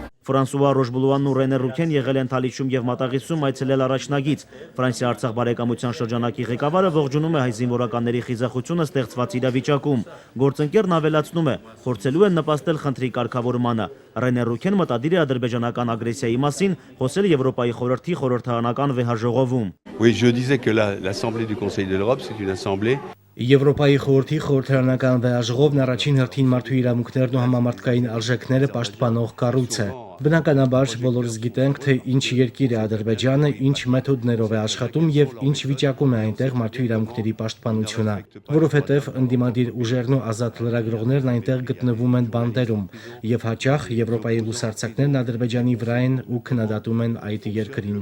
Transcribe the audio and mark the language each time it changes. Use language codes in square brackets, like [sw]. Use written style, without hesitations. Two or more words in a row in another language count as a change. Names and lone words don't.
[hy] Ֆրանսուଆ Ռոժբլուանն ու Ռենե Ռուքեն եղել են Թալիշում եւ Մատաղիսում այցելել առաջնագից։ Ֆրանսիա-Արցախ բարեկամության շրջանակի ղեկավարը ողջունում է հայ զինվորականների խիզախությունը ստեղծված իրավիճակում։ Գործընկերն ավելացնում է, փորձելու են նպաստել խնդրի կարգավորմանը։ Ռենե Ռուքեն մտադիր է ադրբեջանական ագրեսիայի մասին խոսել Եվրոպայի խորհրդի խորհրդարանական վեհաժողովում։ [fr] Oui, je disais que l'Assemblée du Conseil de l'Europe, c'est une assemblée [hy] Եվրոպայի խորհրդի խորհրդարանական վեհաժողովն առաջին հերթին մարդու իրավունքներն ու համամարտկային արժեքները պաշտպանող կառույց է։ Բնականաբար բոլորս գիտենք, թե ինչ երկիր է Ադրբեջանը, ինչ մեթոդներով է աշխատում եւ ինչ վիճակում է այնտեղ մարդու իրավունքների պաշտպանությունը, որովհետեւ ընդդիմադիր ուժերն ու ազատ լրագրողներն այնտեղ գտնվում են բանդերում եւ հաճախ Եվրոպայի լուսարձակներն Ադրբեջանի վրա են ու քննադատում են այդ երկրին։